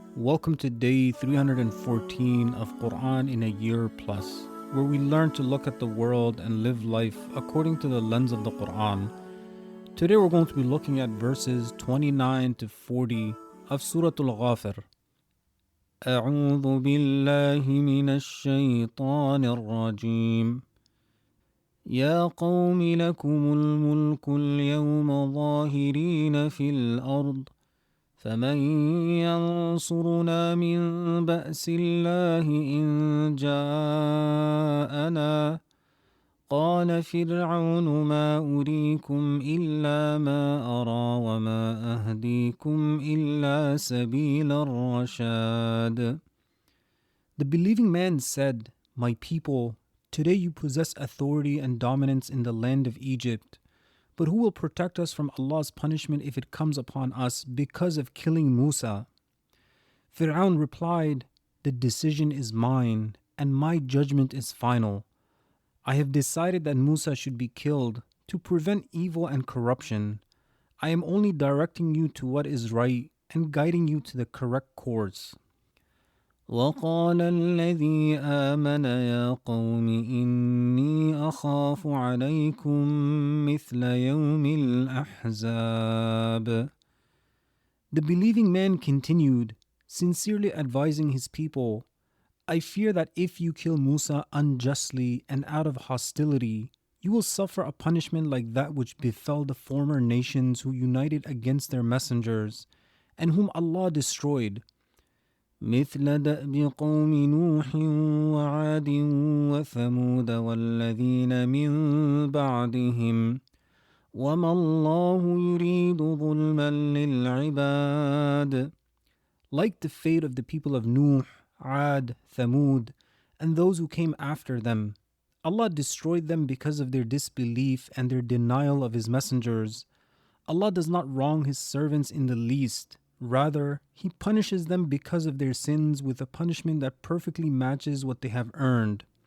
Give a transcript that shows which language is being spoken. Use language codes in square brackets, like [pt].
[en] Welcome to day 314 of Quran in a Year Plus, where we learn to look at the world and live life according to the lens of the Quran. Today we're going to be looking at verses 29 to 40 of Surah Al-Ghafir. [ar] أعوذ بالله من الشيطان الرجيم. يا قوم لكم الملك اليوم ظاهرين في الأرض فمن ينصرنا من بأس الله إن جاءنا قال فرعون ما أريكم إلا ما أرى وما أهديكم إلا سبيل الرشاد. [en] The believing man said, My people, today you possess authority and dominance in the land of Egypt. But who will protect us from Allah's punishment if it comes upon us because of killing Musa? Pharaoh replied, The decision is mine, and my judgment is final. I have decided that Musa should be killed to prevent evil and corruption. I am only directing you to what is right and guiding you to the correct course. [ar] وقال الذي آمن يا قوم إني أخاف عليكم مثل يوم الأحزاب. [en] The believing man continued, sincerely advising his people, I fear that if you kill Musa unjustly and out of hostility, you will suffer a punishment like that which befell the former nations who united against their messengers and whom Allah destroyed. [ar] مثل دأب قوم نوح وعاد وثمود والذين من بعدهم وما الله يريد ظلما للعباد. [en] Like the fate of the people of Nuh, Ad, Thamud, and those who came after them, Allah destroyed them because of their disbelief and their denial of His messengers. Allah does not wrong His servants in the least. Rather, He punishes them because of their sins with a punishment that perfectly matches what they have earned.